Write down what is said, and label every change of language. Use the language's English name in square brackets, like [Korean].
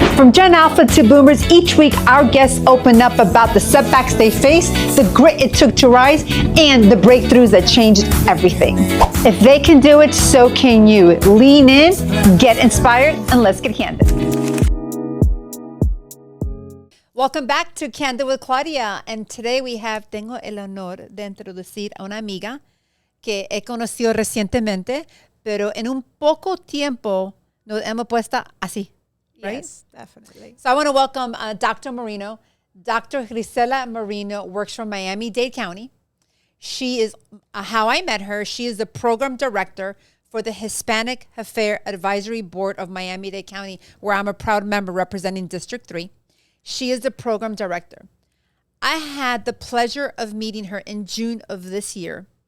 [English] From Gen Alpha to Boomers, each week our guests open up about the setbacks they faced, the grit it took to rise, and the breakthroughs that changed everything. If they can do it, so can you. Lean in, get inspired, and let's get candid. Welcome back to Candid with Claudia, and today we have, [Spanish] tengo el honor de introducir a una amiga que he conocido recientemente, pero en un poco tiempo nos hemos puesto así, [English] right? Yes, definitely. So I want to welcome Dr. Marino. Dr. Griselle Marino works from Miami-Dade County. She is, how I met her, she is the program director for the Hispanic Heritage Advisory Board of Miami-Dade County, where I'm a proud member representing District 3. She is the program director. I had the pleasure of meeting her in June of this year.